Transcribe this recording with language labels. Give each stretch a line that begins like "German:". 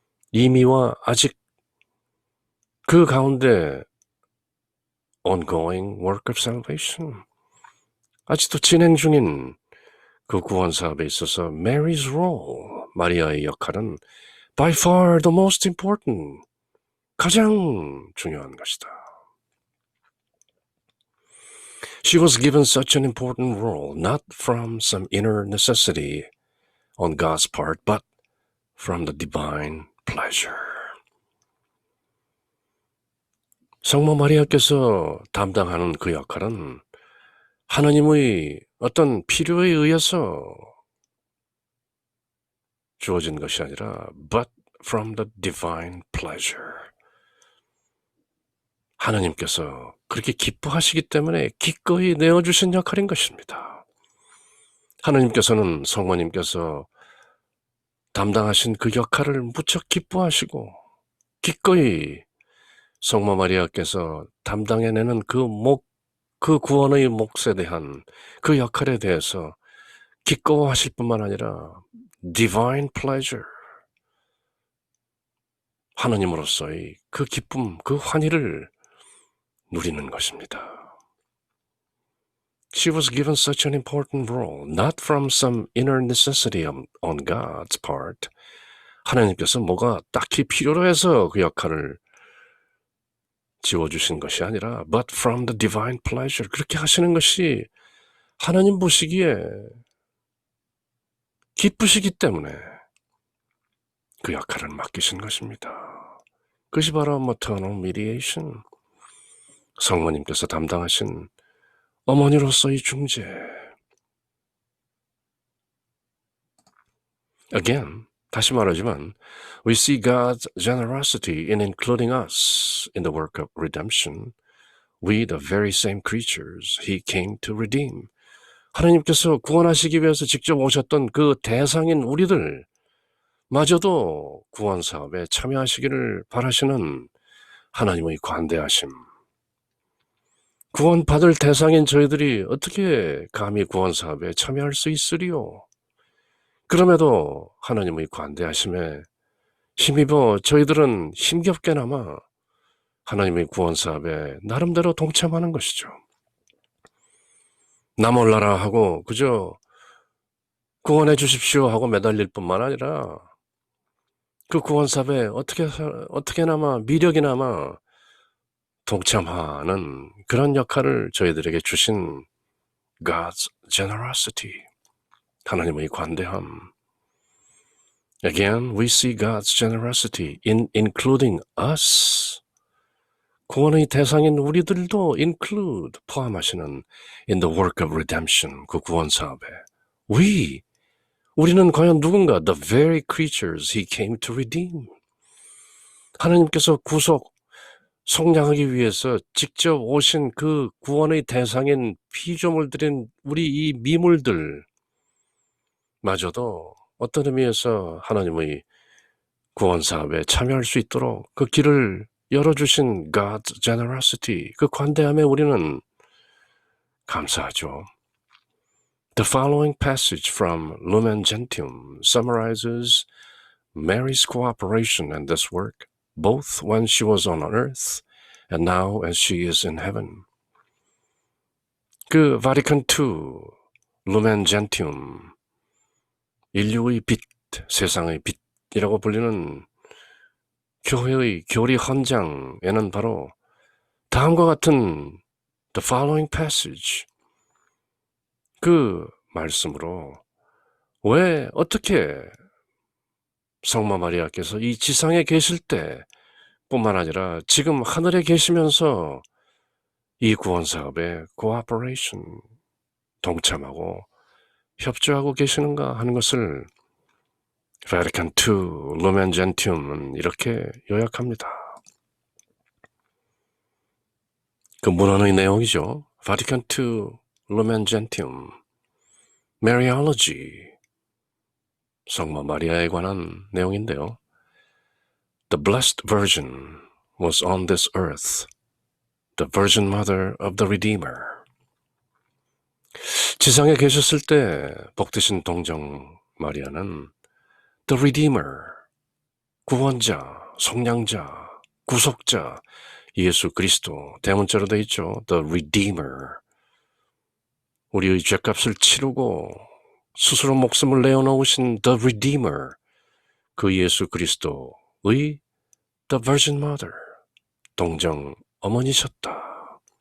Korean: 이미와 아직 그 가운데
English: ongoing work of salvation,
Korean: 아직도 진행 중인 그 구원 사업에 있어서
English: Mary's role,
Korean: 마리아의 역할은
English: by far the most important,
Korean: 가장 중요한 것이다.
English: She was given such an important role, not from some inner necessity on God's part, but from the divine pleasure.
Korean: 성모 마리아께서 담당하는 그 역할은 하나님의 어떤 필요에 의해서 주어진 것이 아니라
English: but from the divine pleasure.
Korean: 하나님께서 그렇게 기뻐하시기 때문에 기꺼이 내어주신 역할인 것입니다. 하나님께서는 성모님께서 담당하신 그 역할을 무척 기뻐하시고 기꺼이 성모 마리아께서 담당해내는 그 구원의 몫에 대한 그 역할에 대해서 기꺼워하실 뿐만 아니라
English: divine pleasure,
Korean: 하나님으로서의 그 기쁨, 그 환희를 누리는 것입니다.
English: She was given such an important role, not from some inner necessity on God's part.
Korean: 하나님께서 뭐가 딱히 필요로 해서 그 역할을 지워주신 것이 아니라
English: but from the divine pleasure,
Korean: 그렇게 하시는 것이 하나님 보시기에 기쁘시기 때문에 그 역할을 맡기신 것입니다. 그것이 바로
English: maternal mediation,
Korean: 성모님께서 담당하신 어머니로서의 중재.
English: Again,
Korean: 다시 말하지만
English: we see God's generosity in including us in the work of redemption. We, the very same creatures He came to redeem.
Korean: 하나님께서 구원하시기 위해서 직접 오셨던 그 대상인 우리들 마저도 구원 사업에 참여하시기를 바라시는 하나님의 관대하심. 구원받을 대상인 저희들이 어떻게 감히 구원 사업에 참여할 수 있으리요? 그럼에도 하나님의 관대하심에 힘입어 저희들은 힘겹게나마 하나님의 구원 사업에 나름대로 동참하는 것이죠. 나 몰라라 하고 그저 구원해 주십시오 하고 매달릴 뿐만 아니라 그 구원 사업에 어떻게나마 미력이나마 동참하는 그런 역할을 저희들에게 주신
English: God's generosity.
Korean: 하나님의 관대함.
English: Again, we see God's generosity in including us.
Korean: 구원의 대상인 우리들도 include, 포함하시는
English: in the work of redemption,
Korean: 그 구원 사업에. 우리는 과연 누군가?
English: The very creatures he came to redeem.
Korean: 하나님께서 구속, 속량하기 위해서 직접 오신 그 구원의 대상인 피조물들인 우리 이 미물들 마저도 어떤 의미에서 하나님의 구원 사업에 참여할 수 있도록 그 길을 열어주신
English: God's generosity,
Korean: 그 관대함에 우리는 감사하죠.
English: The following passage from Lumen Gentium summarizes Mary's cooperation in this work, both when she was on earth and now as she is in heaven.
Korean: 그 Vatican II, Lumen Gentium, 인류의 빛, 세상의 빛이라고 불리는 교회의 교리 헌장에는 바로 다음과 같은
English: the following passage,
Korean: 그 말씀으로 왜 어떻게 성모 마리아께서 이 지상에 계실 때 뿐만 아니라 지금 하늘에 계시면서 이 구원 사업에 cooperation, 동참하고 협조하고 계시는가 하는 것을 Vatican II, Lumen Gentium은 이렇게 요약합니다. 그 문헌의 내용이죠. Vatican II, Lumen Gentium, Mariology, 성모 마리아에 관한 내용인데요.
English: The Blessed Virgin was on this earth, the Virgin Mother of the Redeemer.
Korean: 지상에 계셨을 때 복되신 동정 마리아는 The Redeemer, 구원자, 속량자, 구속자, 예수 그리스도, 대문자로 되어 있죠. The Redeemer, 우리의 죄값을 치르고 스스로 목숨을 내어놓으신 The Redeemer, 그 예수 그리스도의 The Virgin Mother, 동정 어머니셨다.